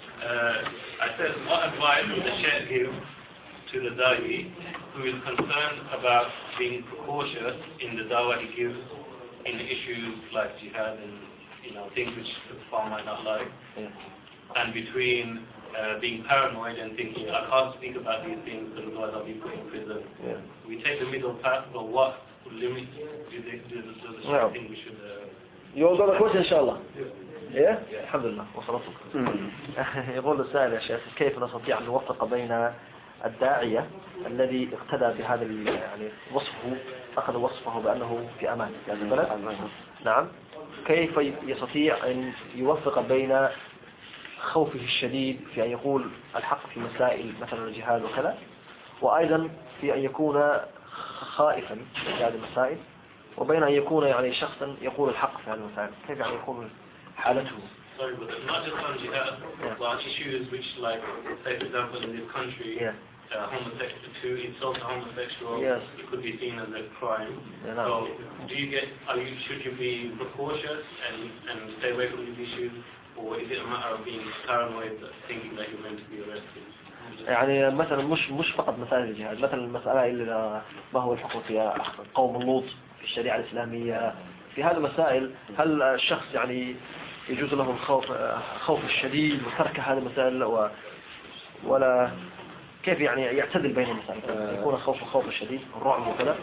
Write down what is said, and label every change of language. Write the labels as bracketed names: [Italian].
[English] I said, what advice would the Sheikh give to the da'i who is concerned about being precautious in the da'wah he gives in issues like jihad and, you know, things which the Kufar might not like? Yeah. And between being paranoid and thinking, yeah, I can't speak about these things because otherwise I'll be put in prison. Yeah. We take the middle path, but what limits do the think we should You all got a question, inshallah? Yeah? [Arabic] Alhamdulillah. وصلتك. يقول السائل يا شيخ كيف نستطيع أن نوفق بين الداعية الذي اقتدى بهذا يعني وصفه أخذ وصفه بأنه في أمان في هذا البلد؟ نعم. كيف يستطيع أن يوفق بين خوفه الشديد في أن يقول الحق في مسائل مثلا الجهاد وكذا، وأيضا في أن يكون خائفا في هذه المسائل، وبين أن يكون يعني شخصا يقول الحق في هذه المسائل، كيف يعني يكون حالته؟ [English] Sorry, but not just on jihad, yeah. large issues which, like, say, for example, in this country, yeah. Homosexual, to insult a homosexual, yes. it could be seen as a crime. Yeah, no. So, do you get, should you be precautious and stay away from these issues, or is it a matter of being paranoid, thinking that you're meant to be arrested? [Arabic] يعني مثلا مش فقط مسائل الجهاد، مثلا المسألة إلا ما هو الحق في قوم لوط في الشريعة الإسلامية، في هذه المسائل هل الشخص يعني يجوز له الخوف الشديد وترك هذه المسائل، ولا كيف يعني يعتدل بين المسائل، يكون الخوف الشديد الرعب وكذا